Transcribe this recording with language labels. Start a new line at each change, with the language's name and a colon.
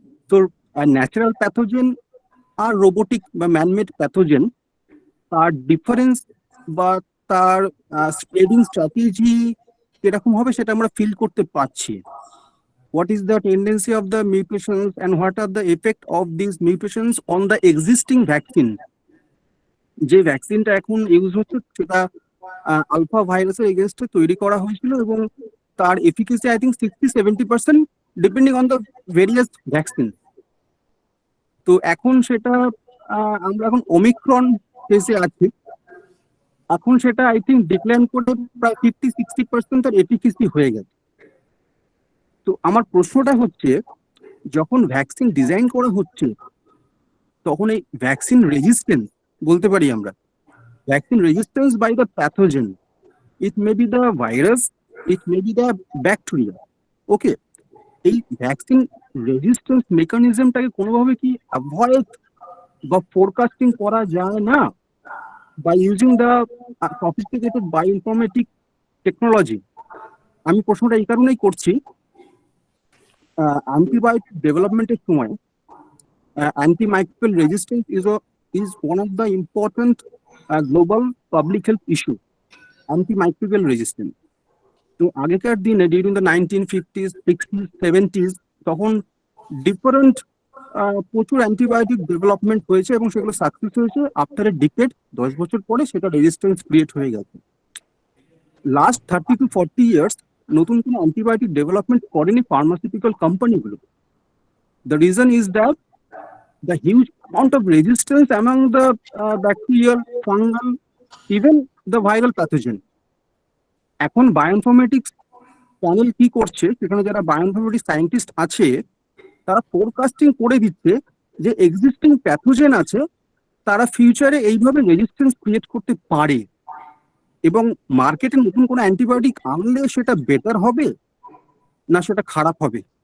Bangla: তো natural pathogen আর robotic বা man-made pathogen, তার ডিফারেন্স বা তার স্প্রেডিং স্ট্র্যাটেজি কিরকম হবে সেটা আমরা ফিল করতে পারছি।
English: What is the tendency of the mutations and what are the effect of these mutations on the existing vaccine?
Bangla: যে ভ্যাকসিনটা এখন ইউজ হচ্ছে সেটা আলফা ভাইরাসের এগেনস্টে তৈরি করা হয়েছিল এবং তার efficacy I think 60-70%
English: Depending on the various vaccine.
Bangla: তো এখন সেটা আমরা এখন ওমিক্রন ফেজে আছি, এখন সেটা আই থিঙ্ক ডিক্লাইন করে প্রায় 50-60% তার এফিকেসি হয়ে গেছে। তো আমার প্রশ্নটা হচ্ছে, যখন ভ্যাকসিন ডিজাইন করা হচ্ছে তখন এই
English: vaccine resistance বলতে পারি আমরা, vaccine resistance by the pathogen, it may be the virus, it may be the bacteria,
Bangla: ওকে। এই ভ্যাকসিন রেজিস্ট্যান্স মেকানিজমটাকে কোনোভাবে কি অ্যাভয়েড বা ফোরকাস্টিং করা যায় না
English: by using the sophisticated bioinformatic technology?
Bangla: আমি প্রশ্নটা এই কারণেই করছি, অ্যান্টিবায়োটিক ডেভেলপমেন্টের সময়
English: antimicrobial resistance is one of the important global public health issue. Antimicrobial resistance.
Bangla: তো আগেকার দিনে
English: during the 1950s, 60s, 70s
Bangla: তখন ডিফারেন্ট প্রচুর অ্যান্টিবায়োটিক ডেভেলপমেন্ট হয়েছে এবং সেগুলো সাকসেস হয়েছে।
English: after a decade,
Bangla: 10 বছর পরে সেটা রেজিস্ট্যান্স ক্রিয়েট হয়ে গেছে।
English: last 30 to 40 years
Bangla: নতুন কোনো অ্যান্টিবায়োটিক ডেভেলপমেন্ট করেনি ফার্মাসিউটিক্যাল কোম্পানিগুলো।
English: The reason is that the huge amount of resistance among the bacterial, fungal, even the viral pathogen.
Bangla: এখন বায়োইনফরমেটিক্স প্যানেল কি করছে, সেখানে যারা বায়োইনফরমেটিক্স সায়েন্টিস্ট আছে তারা ফোরকাস্টিং করে দিচ্ছে যে এক্সিস্টিং প্যাথোজেন আছে তারা ফিউচারে এইভাবে রেজিস্ট্যান্স ক্রিয়েট করতে পারে এবং মার্কেটে নতুন কোনো অ্যান্টিবায়োটিক আনলে সেটা বেটার হবে না সেটা খারাপ হবে।